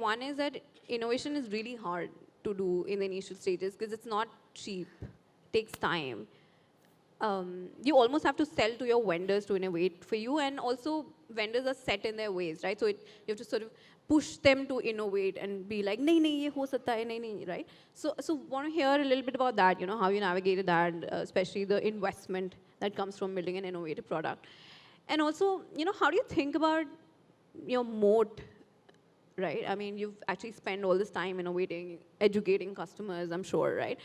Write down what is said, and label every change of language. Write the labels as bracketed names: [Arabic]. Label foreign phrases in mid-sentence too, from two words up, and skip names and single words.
[English] One is that innovation is really hard to do in the initial stages because it's not cheap, it takes time. you almost have to sell to your vendors to innovate for you, and also vendors are set in their ways, right? So you have to sort of push them to innovate and be like, [Hindi] नहीं, नहीं, ये हो सकता है, नहीं, नहीं, [English] right? So want to hear a little bit about that, how you navigated that, especially the investment that comes from building an innovative product. And also, how do you think about your moat, right? I mean, you've actually spent all this time innovating, educating customers, I'm sure, right?